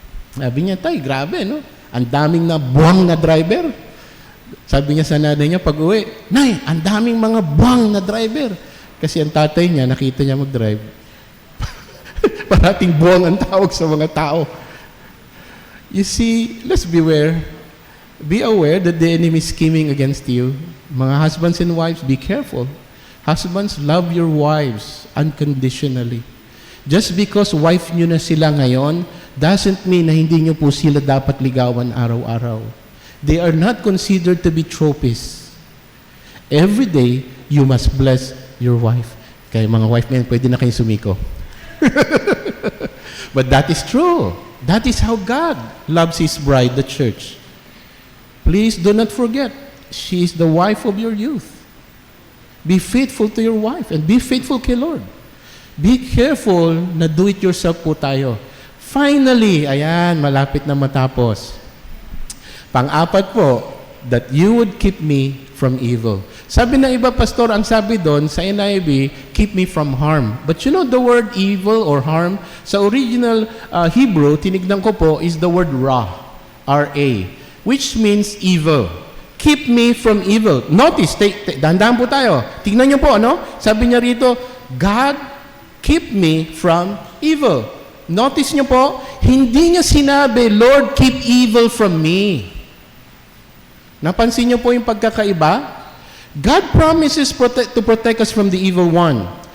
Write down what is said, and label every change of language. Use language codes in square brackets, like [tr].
[tl] Sabi niya, tay, grabe, no? Ang daming na buwang na driver. Sabi niya sa nanay niya pag uwi, Nay, ang daming mga buwang na driver. Kasi ang tatay niya, nakita niya mag-drive. Parating buwang ang tawag sa mga tao. [en] You see, let's beware. Be aware that the enemy is scheming against you. [tl] Mga [en] husbands and wives, be careful. Husbands, love your wives unconditionally. Just because wife [tl] nyo na sila ngayon, [en] doesn't mean [tl] na hindi nyo po sila dapat ligawan araw-araw. [en] They are not considered to be trophies. Every day, you must bless your wife. [tl] Kaya mga [en] wife men, [tl] pwede na kayong sumiko. [en] But that is true. That is how God loves His bride, the church. Please do not forget, she is the wife of your youth. Be faithful to your wife and be faithful [tl] kay [en] Lord. Be careful na do-it-yourself [tl] po tayo. [en] Finally, [tl] ayan, malapit na matapos. Pang-apat po, [en] that you would keep me from evil. [tl] Sabi ng iba, pastor, ang sabi doon sa NIV, [en] keep me from harm. But you know the word evil or harm? Sa original Hebrew, [tl] tinignan ko po, [en] is the word ra, R-A, which means evil. Keep me from evil. Notice, [tl] dahan-dahan po tayo. Tingnan niyo po, ano? Sabi niya rito, [en] God, keep me from evil. [tl] Notice niyo po, hindi niya sinabi, [en] Lord, keep evil from me. [tl] Napansin niyo po yung pagkakaiba? [en] God promises to protect us from the evil one.